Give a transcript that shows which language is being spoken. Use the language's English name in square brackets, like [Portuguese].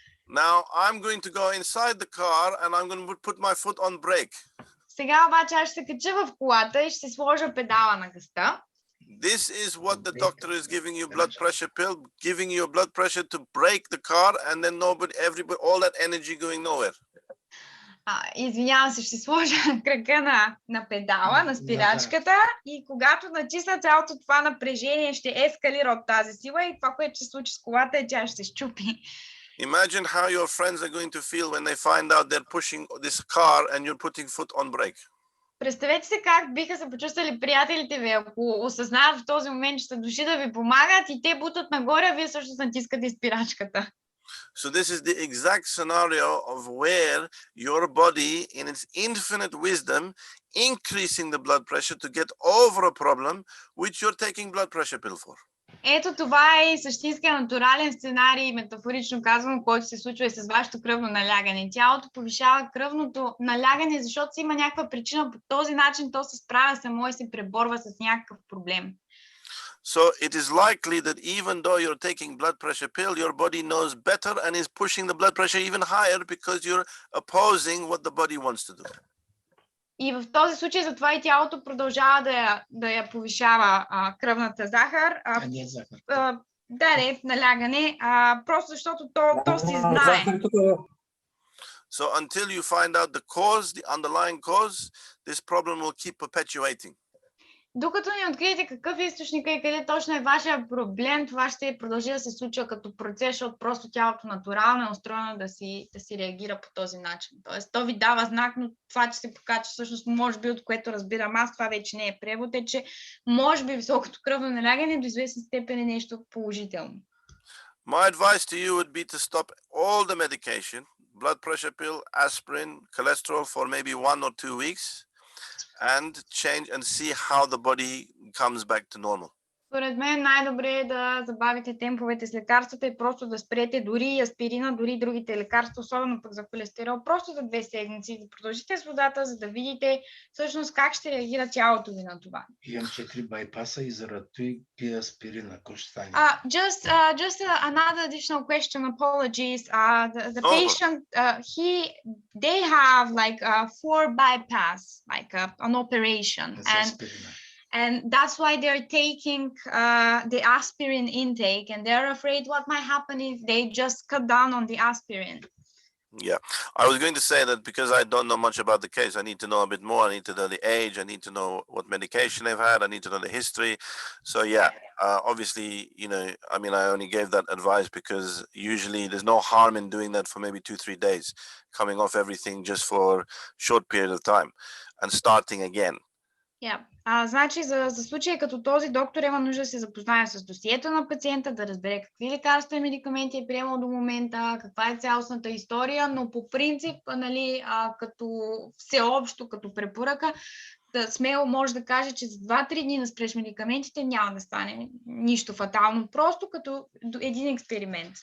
[English] Now I'm going to go inside the car and I'm going to put my foot on brake. [Bulgarian] Сега обаче аз ще се кача в колата и ще сложа педала на газта. [English] This is what the doctor is giving you blood pressure pill, giving you a blood pressure to brake the car, and then everybody, all that energy going nowhere. [Bulgarian] Извинявам се, ще сложа крака на педала, на спирачката и когато натисна цялото това напрежение, ще ескалира от тази сила и това, което ще случи с колата е, тя ще щупи. [English] Imagine how your friends are going to feel when they find out they're pushing this car and you're putting foot on brake. [Bulgarian] Представете се как биха се почувствали приятелите ви, ако осъзнаят в този момент, че са дошли да ви помагат и те бутат нагоре, а вие също натискате спирачката. [English] So this is the exact scenario of where your body, in its infinite wisdom, increasing the blood pressure to get over a problem which you're taking blood pressure pill for. [Bulgarian] Ето това е същинския натурален сценарий, метафорично казано, който се случва и с вашето кръвно налягане. Тялото повишава кръвното налягане, защото си има някаква причина, по този начин то се справя само и се преборва с някакъв проблем. [English] So it is likely that even though you're taking blood pressure pill, your body knows better and is pushing the blood pressure even higher because you're opposing what the body wants to do. [Bulgarian] И в този случай затова и тялото продължава да я повишава кръвната захар. Не е захар. Да, налягане, просто защото то си знае. [English] So until you find out the cause, the underlying cause, this problem will keep perpetuating. [Bulgarian] Докато не откриете какъв е източника и къде точно е вашия проблем, това ще продължи да се случва като процес, защото просто тялото натурално е устроено да си реагира по този начин. Тоест, то ви дава знак, но това, че се покачва, всъщност, може би, от което разбирам аз, това вече не е превод, е, че може би високото кръвно налягане до известна степен е нещо положително. [English] My advice to you would be to stop all the medication, blood pressure pill, aspirin, cholesterol for maybe 1 or 2 weeks. And change and see how the body comes back to normal. [Bulgarian] Според мен най-добре е да забавите темповете с лекарствата и просто да спрете дори аспирина, дори другите лекарства, особено пък за холестерол, просто за 2 седмици, да продължите с водата, за да видите всъщност как ще реагира тялото ви на това. Имам 4 байпаса и заради това пия аспирина. Какво ще стане? [English] Just another additional question. Apologies. The patient, they have like 4 bypass, like an operation, and that's why they're taking the aspirin intake, and they're afraid what might happen if they just cut down on the aspirin. Yeah, I was going to say that because I don't know much about the case, I need to know a bit more. I need to know the age. I need to know what medication they've had. I need to know the history. So yeah, obviously, you know, I mean, I only gave that advice because usually there's no harm in doing that for maybe 2-3 days, coming off everything just for a short period of time and starting again. Yeah. [Bulgarian] Значи за случаи като този доктор има нужда да се запознае с досието на пациента, да разбере какви лекарства и медикаменти е приемал до момента, каква е цялостната история, но по принцип, нали, като всеобщо, като препоръка, да смело може да каже, че за 2-3 дни да спреш медикаментите няма да стане нищо фатално, просто като един експеримент.